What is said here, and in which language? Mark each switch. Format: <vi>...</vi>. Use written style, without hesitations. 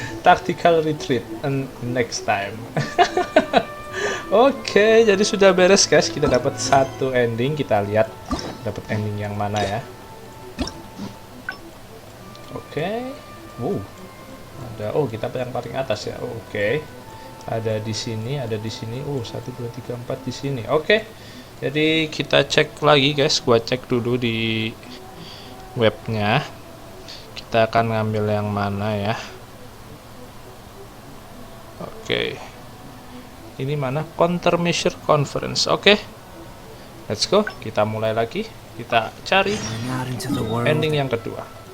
<en>Tactical retreat and next time.</en> <id>Oke, jadi sudah beres guys. Kita dapat satu ending. Kita lihat dapat ending yang mana ya. Oke. Ada. Oh, kita yang paling atas ya. Oke. Ada di sini, ada di sini. 1 2 3 4 di sini. Oke. Jadi kita cek lagi guys. Gua cek dulu di webnya. Kita akan ngambil yang mana ya. Oke. Ini mana? Countermeasure Conference. Oke.</id> <en>Let's go.</en> <id>Kita mulai lagi. Kita cari ending yang kedua.</id>